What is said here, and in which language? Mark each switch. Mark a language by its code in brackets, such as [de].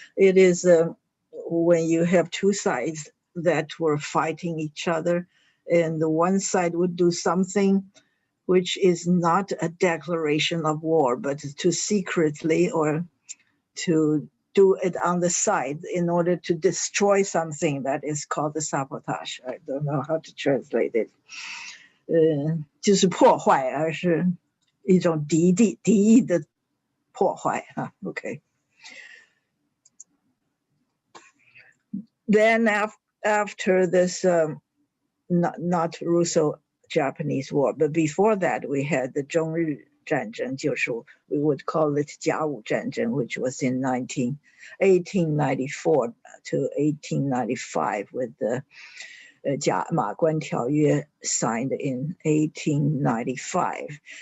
[en] It is when you have two sides that were fighting each other, and the one side would do something which is not a declaration of war, but to secretly or to do it on the side in order to destroy something. That is called the sabotage. I don't know how to translate it. [zh] 就是破坏，而是一种敌意的破坏。 [en] Okay. Then after this, not Russo-Japanese war, but before that we had the 中日战争，就是we would call it 甲午战争, which was in 1894 to 1895 with the 马关条约 signed in 1895.